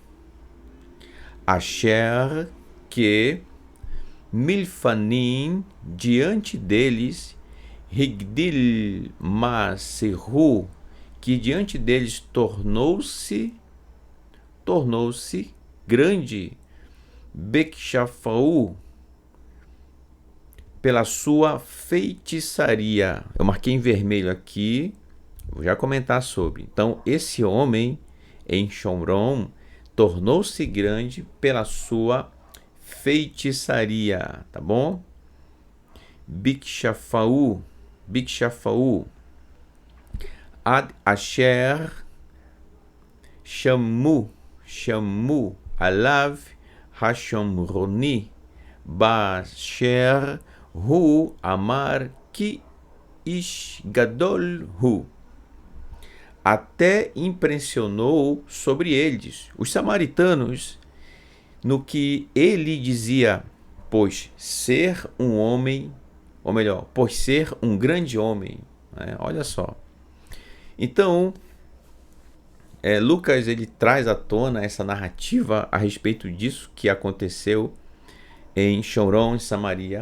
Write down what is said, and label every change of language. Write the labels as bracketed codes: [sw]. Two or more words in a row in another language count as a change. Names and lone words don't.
[he] Asher, [pt] que Milfanim, diante deles, [he] הגדיל מעשהו, [pt] que diante deles tornou-se grande, Bekshafau, pela sua feitiçaria. Eu marquei em vermelho aqui, vou já comentar sobre. Então, esse homem em Shomron tornou-se grande pela sua feitiçaria, tá bom? [he] בכשפיו, עד אשר, שמעו, עליו, השומרוני, באשר, הוא, אמר, כי, איש, גדול, הוא. [pt] Até impressionou sobre eles, os samaritanos, no que ele dizia, pois ser um homem, ou melhor, pois ser um grande homem. Né? Olha só. Então, Lucas ele traz à tona essa narrativa a respeito disso que aconteceu em Shomron, em Samaria.